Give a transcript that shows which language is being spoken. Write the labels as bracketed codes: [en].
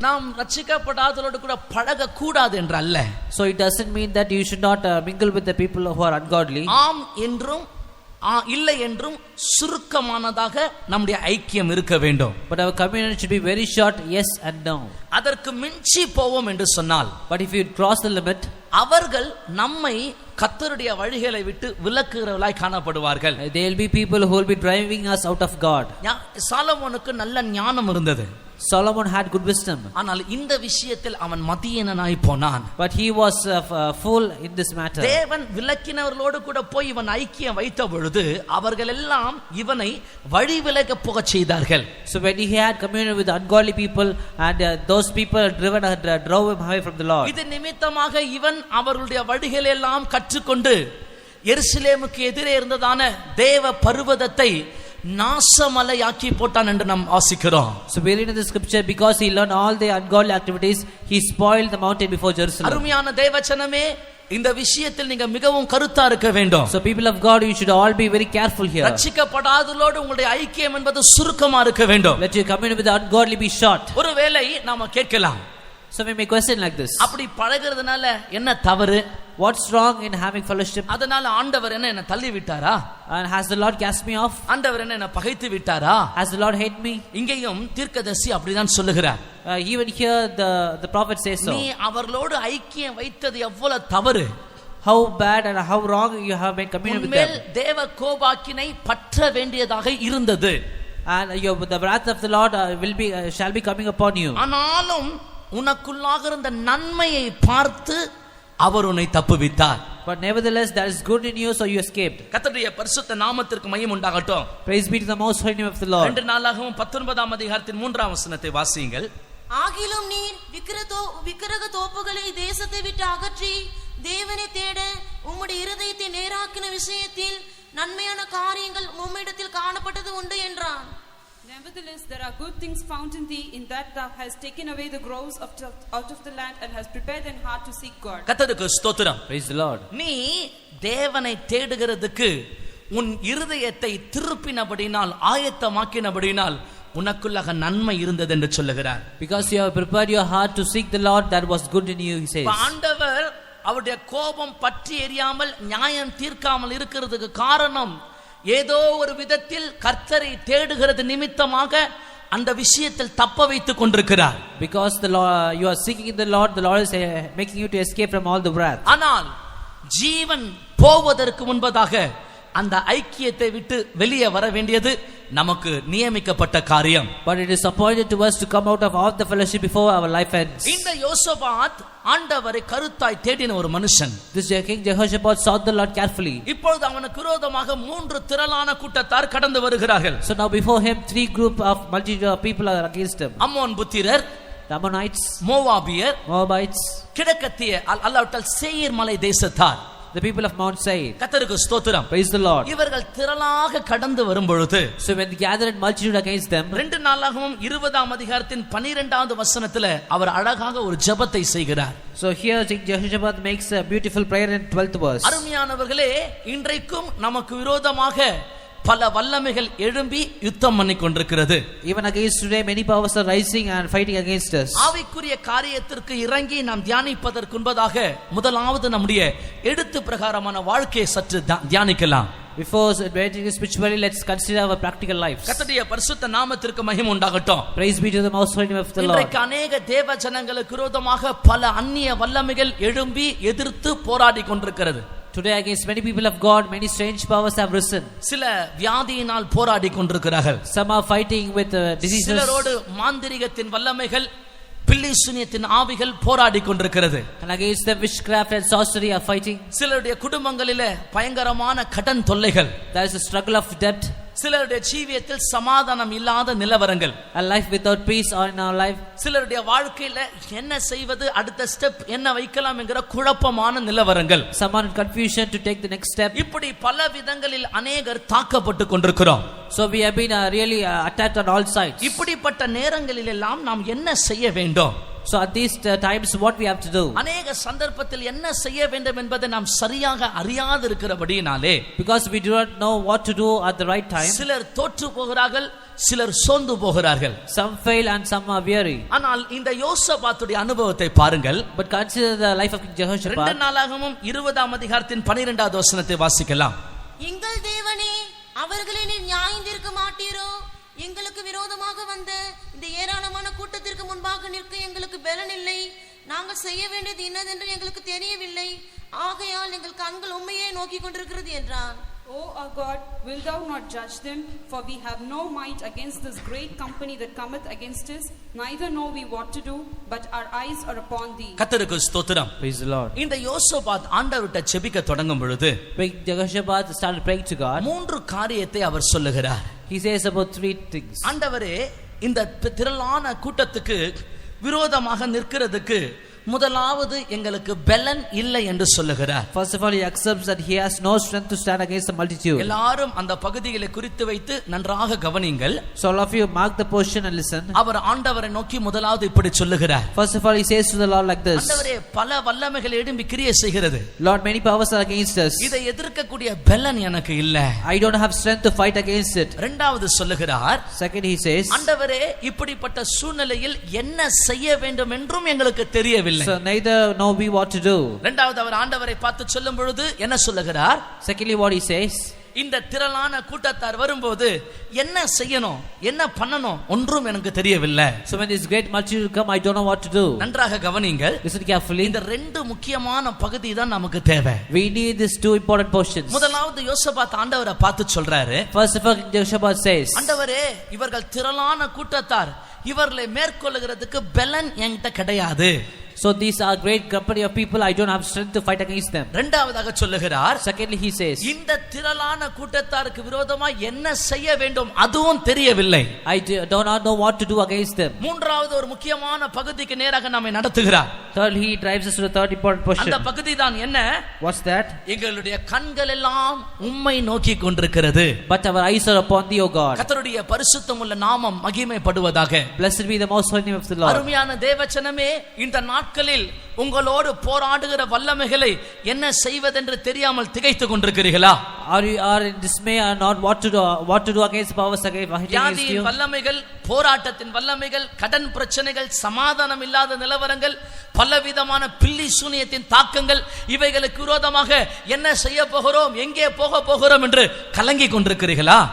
[ta] நாம் ரட்சிக்கப்படாதவரோடு கூட பழக கூடாது என்று அல்ல. [en] So it doesn't mean that you should not mingle with the people who are ungodly. [ta] ஆம் என்றும் இல்லை என்றும் சுருக்கமானதாக நம்முடைய ஐக்கியம் இருக்க வேண்டும். [en] But our communion should be very short, yes and no. [ta] அதற்கு மிஞ்சி போவோம் என்று சொன்னால், [en] but if you cross the limit, [ta] அவர்கள் நம்மை கர்த்தருடைய வழிகளை விட்டு விலக்குகிறவர்களாய் காணப்படுவார்கள். [en] there will be people who will be driving us out of God. [ta] சாலமோனுக்கு நல்ல ஞானம் இருந்தது. [en] Solomon had good wisdom. [ta] ஆனால் இந்த விஷயத்தில் அவன் மதியீனனாய் போனான். [en] But he was fool in this matter. [ta] தேவன் விலக்கினவர்களோடு கூட போய் இவன் ஐக்கியம் வைத்த பொழுது அவர்கள் எல்லாம் இவனை வழி விலக போகச் செய்தார்கள். [en] So when he had communion with ungodly people, and those people drove him away from the Lord. [ta] இது நிமித்தமாக இவன் அவர்களுடைய வழிகளை எல்லாம் கற்றுக்கொண்டு எருசலேமுக்கு எதிரே இருந்ததான தேவ பர்வதத்தை நாசமலையாக்கி போட்டான் என்று நாம் வாசிக்கிறோம். [en] So we read in the scripture, because he learned all the ungodly activities, he spoiled the mountain before Jerusalem. [ta] அருமையான தேவஜனமே, இந்த விஷயத்தில் நீங்க மிகவும் கருத்தா இருக்க வேண்டும். [en] So people of God, you should all be very careful here. [ta] ரட்சிக்கப்படாதவர்களோடு உங்களுடைய ஐக்கியம் என்பது சுருக்கமா இருக்க வேண்டும். [en] Let your communion with the ungodly be short. [ta] ஒருவேளை நாம கேட்கலாம், [en] so we may question like this, [ta] அப்படி பழகிறதுனால என்ன தவறு? [en] what's wrong in having fellowship? [ta] அதனால ஆண்டவர் என்ன தள்ளி விட்டாரா? [en] And has the Lord cast me off? [ta] ஆண்டவர் என்ன பகைத்து விட்டாரா? [en] Has the Lord hate me? [ta] இங்கேயும் தீர்க்கதரிசி அப்படிதான் சொல்லுகிறார். [en] Even here the prophet says so. [ta] நீ அவர்களோடு ஐக்கியம் வைத்தது எவ்வளவு தவறு. [en] How bad and how wrong you have made communion with them. [ta] தேவ கோபாக்கினை பற்ற வேண்டியதாக இருந்தது. [en] And the wrath of the Lord shall be coming upon you. [ta] ஆனாலும் உனக்குள்ளாக இருந்த நன்மையை பார்த்து அவர் உன்னை தப்புவித்தார். [en] But nevertheless there is good in you, so you escaped. [ta] கர்த்தருடைய பரிசுத்த நாமத்திற்கு மகிமை உண்டாகட்டும். [en] Praise be to the most holy name of the Lord. [ta] 2 நாளாகமம் 19ஆம் அதிகாரத்தின் 3ஆம் வசனத்தை வாசியுங்கள். ஆகிலும் நீர் விக்கிரக தோப்புகளை தேசத்தை விட்டு அகற்றி தேவனை தேட உம்முடைய இருதயத்தை நேராக்கின விஷயத்தில் நன்மையான காரியங்கள் உம்மிடத்தில் காணப்பட்டது உண்டு என்றான். [en] Nevertheless, there are good things found in thee, in that thou hast taken away the groves out of the land, and hast prepared thine heart to seek God. [ta] கர்த்தருக்கு ஸ்தோத்திரம். [en] Praise the Lord. [ta] நீ தேவனை தேடுகிறதுக்கு உன் இருதயத்தை திருப்பினபடினால், ஆயத்தமாக்கினபடினால் உனக்குள்ளாக நன்மை இருந்தது என்று சொல்லுகிறார். [en] Because you have prepared your heart to seek the Lord, that was good in you, he says. [ta] ஆண்டவர் அவருடைய கோபம் பற்றி எரியாமல் நியாயம் தீர்க்காமல் இருக்கிறதுக்கு காரணம், ஏதோ ஒரு விதத்தில் கர்த்தரை தேடுகிறது நிமித்தமாக அந்த விஷயத்தில் தப்ப வைத்துக் கொண்டிருக்கிறார். [en] Because you are seeking the Lord is making you to escape from all the wrath. [ta] ஆனால் ஜீவன் போவதற்கு முன்பதாக அந்த ஐக்கியத்தை விட்டு வெளியே வர வேண்டியது நமக்கு நியமிக்கப்பட்ட காரியம். [en] But it is appointed to us to come out of all the fellowship before our life ends. [ta] இந்த யோசபாத் ஆண்டவரை கருத்தாய் தேடின ஒரு மனுஷன். [en] This King Jehoshaphat sought the Lord carefully. [ta] இப்பொழுது அவனுக்கு விரோதமாக 3 திரளான கூட்டத்தார் கடந்து வருகிறார்கள். [en] So now before him 3 group of multitude of people are against him. [ta] Ammon புத்திரர், [en] The Ammonites, [ta] மோவாபியர், [en] Moabites, [ta] கிழக்கத்திய அல்லாவிட்டால் சேயீர் மலை தேசத்தார், [en] the people of Mount Seir. [ta] கர்த்தருக்கு ஸ்தோத்திரம். [en] Praise the Lord. [ta] இவர்கள் திரளாக கடந்து வரும் பொழுது [en] So when they gathered multitude against them, [ta] 2 நாளாகமம் 20ஆம் அதிகாரத்தின் 12வது வசனத்துல அவர் அழகாக ஒரு ஜெபத்தை செய்கிறார். [en] so here King Jehoshaphat makes a beautiful prayer in 12th verse. [ta] அருமையானவர்களே, இன்றைக்கும் நமக்கு விரோதமாக பல வல்லமைகள் எழும்பி யுத்தம் பண்ணி கொண்டிருக்கிறது. [en] Even against today many powers are rising and fighting against us. [ta] ஆவிக்குரிய காரியத்திற்கு இறங்கி நாம் தியானிப்பதற்கு முன்பதாக முதலாவது நம்முடைய எழுத்து பிரகாரமான வாழ்க்கையை சற்று தியானிக்கலாம். [en] Before getting spiritually, let's consider our practical lives. [ta] கர்த்தருடைய பரிசுத்த நாமத்திற்கு மகிமை உண்டாகட்டும். [en] Praise be to the most holy name of the Lord. [ta] இன்றைக்கு அநேக தேவ ஜனங்களுக்கு விரோதமாக பல அந்நிய வல்லமைகள் எழும்பி எதிர்த்து போராடி கொண்டிருக்கிறது. [en] Today against many people of God, many strange powers have risen. [ta] சில வியாதியினால் போராடி கொண்டிருக்கிறார்கள். [en] Some are fighting with diseases. [ta] சிலரோடு மாந்திரிகத்தின் வல்லமைகள், பில்லி சூனியத்தின் ஆவிகள் போராடி கொண்டிருக்கிறது. [en] And against them witchcraft and sorcery are fighting. [ta] சிலருடைய குடும்பங்களிலே பயங்கரமான கடன் தொல்லைகள். [en] There is a struggle of debt. [ta] சிலருடைய ஜீவியத்தில் சமாதானம் இல்லாத நிலவரங்கள். [en] A life without peace or in our life. [ta] சிலருடைய வாழ்க்கையில என்ன செய்வது, அடுத்த ஸ்டெப் என்ன வைக்கலாம் என்கிற குழப்பமான நிலவரங்கள். [en] Someone in confusion to take the next step. [ta] இப்படி பல விதங்களில் அநேகர் தாக்கப்பட்டு கொண்டிருக்கிறோம். [en] So we have been really attacked on all sides. [ta] இப்படிப்பட்ட நேரங்களில் எல்லாம் நாம் என்ன செய்ய வேண்டும்? [en] So at these times what we have to do? [ta] அநேக சந்தர்ப்பத்தில் என்ன செய்ய வேண்டும் என்பதை நாம் சரியாக அறியாது இருக்கிறபடியினாலே, [en] Because we do not know what to do at the right time. [ta] சிலர் தோற்று போகிறார்கள், சிலர் சோர்ந்து போகிறார்கள். [en] Some fail and some are weary. [ta] ஆனால் இந்த யோசபாத்துடைய அனுபவத்தை பாருங்கள். [en] But consider the life of King 2 Jehoshaphat. [ta] நாளாகமம் 20ஆம் அதிகாரத்தின் 12வது வசனத்தை வாசிக்கலாம். எங்கள் தேவனே, அவர்களை நீர் நியாயந்தீர்க்க மாட்டீரோ? எங்களுக்கு விரோதமாக வந்த இந்த ஏராளமான கூட்டத்திற்கு முன்பாக நிற்க எங்களுக்கு பலன் இல்லை. நாங்கள் செய்ய வேண்டியது இன்னதென்று எங்களுக்கு தெரியவில்லை. ஆகையால் எங்கள் கண்கள் உம்மையே நோக்கி கொண்டிருக்கிறது என்றான். [en] O our God, wilt thou not judge them? For we have no might against this great company that cometh against us, neither know we what to do, but our eyes are upon thee. [ta] கர்த்தருக்கு ஸ்தோத்திரம். [en] Praise the Lord. [ta] இந்த யோசபாத் ஆண்டவர்ட்ட ஜெபிக்க தொடங்கும் பொழுது [en] When Jehoshaphat started praying to God, [ta] 3 காரியத்தை அவர் சொல்லுகிறார். [en] he says about 3 things. [ta] ஆண்டவரே, இந்த திரளான கூட்டத்துக்கு விரோதமாக நிற்கிறதுக்கு முதலாவது எங்களுக்கு பலன் இல்லை என்று சொல்லுகிறார். [en] First of all, he accepts that he has no strength to stand against the multitude. [ta] எல்லாரும் அந்த பகுதிகளை குறித்து வைத்து நன்றாக கவனிங்கள். [en] So all of you mark the portion and listen. [ta] அவர் ஆண்டவரை நோக்கி முதலாவது இப்படி சொல்லுகிறார். [en] First of all, he says to the Lord like this. [ta] ஆண்டவரே, பல வல்லமைகள் எழும்பி கிரியை செய்கிறது. [en] Lord, many powers are against us. [ta] இதை எதிர்க்கக்கூடிய பலன் எனக்கு இல்ல. [en] I don't have strength to fight against it. [ta] இரண்டாவது சொல்லுகிறார். [en] Second, he says, [ta] ஆண்டவரே, இப்படிப்பட்ட சூழ்நிலையில் என்ன செய்ய வேண்டும் என்றும் எங்களுக்கு தெரியவில்லை. [en] so neither know we what to do. [ta] இரண்டாவது அவர் ஆண்டவரை பார்த்து சொல்லும் பொழுது என்ன சொல்லுகிறார்? [en] Secondly, what he says, [ta] இந்த திரளான கூட்டத்தார் வரும்போது என்ன செய்யணும், என்ன பண்ணணும் ஒன்றும் எனக்கு தெரியவில்லை. [en] so when this great multitude come, I don't know what to do. [ta] நன்றாக கவனிங்கள். [en] Listen carefully. [ta] இந்த 2 முக்கியமான பகுதி தான் நமக்கு தேவை. [en] We need these 2 important portions. [ta] முதலாவது யோசபாத் ஆண்டவரை பார்த்து சொல்றாரு. [en] First of all, King Jehoshaphat says, [ta] ஆண்டவரே, இவர்கள் திரளான கூட்டத்தார், இவர்களை மேற்கொள்ளுகிறதுக்கு பலன் என்கிட்ட கிடையாது. [en] so these are great company of people, I don't have strength to fight against them. [ta] இரண்டாவதாக சொல்லுகிறார். [en] Secondly, he says, [ta] இந்த திரளான கூட்டத்தாருக்கு விரோதமா என்ன செய்ய வேண்டும் அதுவும் தெரியவில்லை. [en] I do not know what to do against them. [ta] மூன்றாவது ஒரு முக்கியமான பகுதிக்கு நேராக நம்மை நடத்துகிறார். [en] Third, he drives us to the third important portion. [ta] அந்த பகுதி தான் என்ன? [en] What's that? [ta] எங்களுடைய கண்கள் எல்லாம் உம்மை நோக்கி கொண்டிருக்கிறது. [en] But our eyes are upon thee, O God. [ta] கர்த்தருடைய பரிசுத்தமுள்ள நாமம் மகிமைப்படுவதாக. [en] Blessed be the most holy name of the Lord. [ta] அருமையான தேவச்சனமே, இந்த நாட்களில் உங்களோடு போராடுகிற வல்லமைகளை என்ன செய்வதென்று தெரியாமல் திகைத்துக் கொண்டிருக்கிறீர்களா? [en] Are in dismay and not what to do against powers against you? [ta] வல்லமைகள், போராட்டத்தின் வல்லமைகள், கடன் பிரச்சனைகள், சமாதானம் இல்லாத நிலவரங்கள், பலவிதமான பில்லி சூனியத்தின் தாக்கங்கள், இவைகளுக்கு விரோதமாக என்ன செய்ய போகிறோம், எங்கே போக போகிறோம் என்று கலங்கி கொண்டிருக்கிறீர்களா?